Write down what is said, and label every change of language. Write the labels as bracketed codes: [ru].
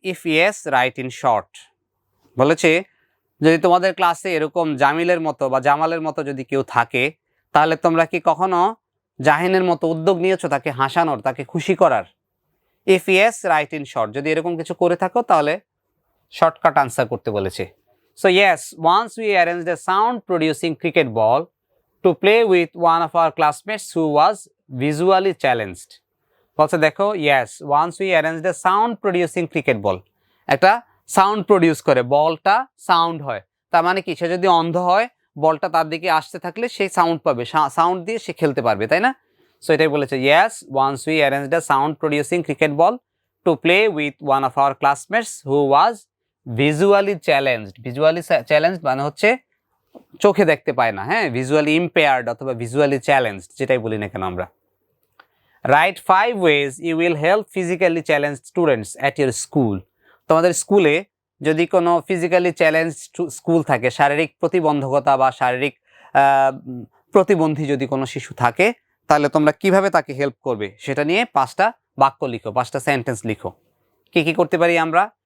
[en] If yes write in short. [bn] বলেছে যদি তোমাদের ক্লাসে এরকম জামিলের মতো বা জামালের মতো যদি কেউ থাকে, তাহলে তোমরা কি কখনো জাহিনের মতো উদ্যোগ নিয়েছো তাকে হাসানোর, তাকে খুশি করার? [en] if yes write in short, [bn] যদি এরকম কিছু করে থাকো তাহলে শর্টকাট আনসার করতে বলেছে। [en] So yes, once we arranged a sound producing cricket ball to play with one of our classmates who was visually challenged. [bn] বলছে দেখো, [en] yes, once we arranged a sound producing cricket ball. [bn] একটা sound produce করে, বলটা sound হয়, তার মানে কি, সে যদি অন্ধ হয় বলটা তার দিকে আসতে থাকলে সে সাউন্ড পাবে, সাউন্ড দিয়ে সে খেলতে পারবে, তাই না? সো এটাই বলেছে, [en] yes, once we arranged a sound producing cricket ball to play with one of our classmates who was visually challenged. [bn] Visually challenged মানে হচ্ছে চোখে দেখতে পায় না, হ্যাঁ, ভিজুয়ালি ইম্পেয়ার্ড অথবা ভিজুয়ালি চ্যালেঞ্জড, যেটাই বলি না কেন আমরা। [en] Write 5 ways you will help physically challenged students at your school. [bn] তোমাদের স্কুলে যদি কোনো ফিজিক্যালি চ্যালেঞ্জ স্কুল থাকে, শারীরিক প্রতিবন্ধকতা বা শারীরিক প্রতিবন্ধী যদি কোনো শিশু থাকে, তাহলে তোমরা কিভাবে তাকে হেল্প করবে সেটা নিয়ে 5টা বাক্য লিখো, 5টা সেন্টেন্স লিখো। কি কি করতে পারি আমরা?